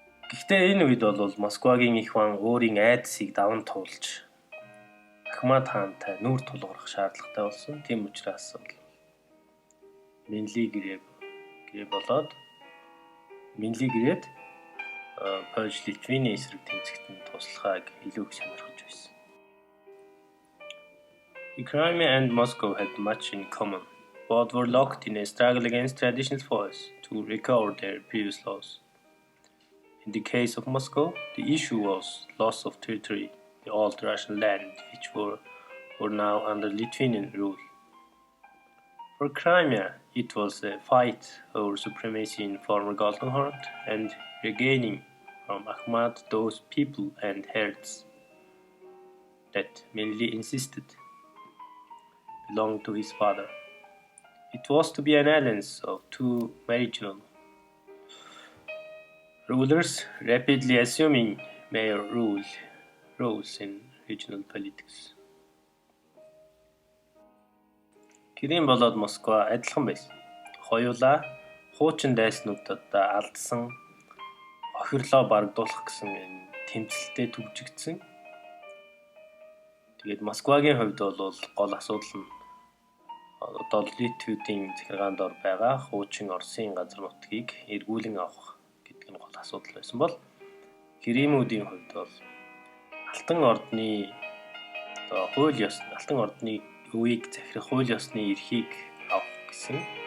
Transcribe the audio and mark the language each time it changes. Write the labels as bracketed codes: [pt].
[mn] Гэхдээ энэ үед бол Москвагийн их хаан өөрийн айдсыг даван туулж Ахмад хаантай нүүр тулгарах шаардлагатай болсон. Тийм учраас Менлигээ болоод Менлигээд Польш, Литвийн эсрэг тэмцэхэд туслахыг илүү их сонирхож байсан. [en] Crimea and Moscow had much in common. Both were locked in a struggle against traditional foes to recover their previous loss. In the case of Moscow, the issue was loss of territory, the old Russian land, which were now under Lithuanian rule. For Crimea, it was a fight over supremacy in former Golden Horde and regaining from Ahmad those people and herds that Menli insisted belonged to his father. It was to be an alliance of two marginal rulers rapidly assuming major roles in regional politics. [mn] Крем болоод Москва адилхан байсан. Хоёулаа хуучин дайснуудад алдсан охирлоо барагдуулах гэсэн энэ тэмцэлтэд төвжигдсэн. Тэгээд Москвагийн хувьд бол гол асуудал нь одоо Литвийн захиргаанд ор байгаа хуучин Оросын газар нутгийг эргүүлэн авах гэдэг нь гол асуудал байсан бол Кремүүдийн хувьд бол Алтан ордны Алтан ордны үеийг захирах хууль ёсны эрхийг авах гэсэн.